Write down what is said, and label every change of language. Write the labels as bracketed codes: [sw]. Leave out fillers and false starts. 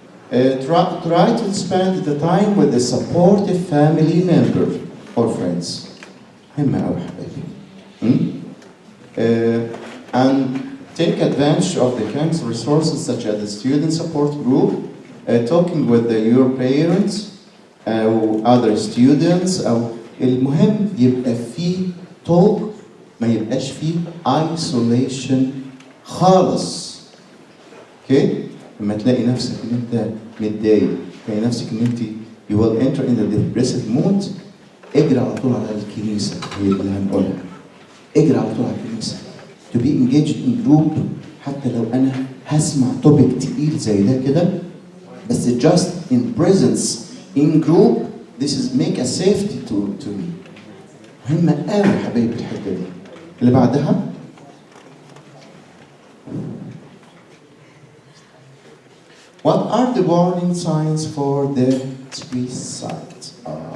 [en] Try to spend the time with a supportive family member or friends. [ar] مهمة أوي حبايبي. [en] And take advantage of the camp's resources such as the student support group, talking with your parents أو other students. [ar] أو المهم يبقى فيه talk، ما يبقاش فيه isolation خالص. Okay؟ لما تلاقي نفسك ان انت متضايق، تلاقي نفسك ان انت [en] you will enter in the depressive mood، [ar] اجري على طول على الكنيسة، هي اللي هنقولها. اجري على طول على الكنيسة. [en] To be engaged in group، [ar] حتى لو انا هسمع [en] topic [ar] تقيل زي ده كده، بس [en] just in presence in group this is make a safety to me. [ar] مهمة قوي حبايبي الحتة دي. اللي بعدها [en] what are the warning signs for the suicide?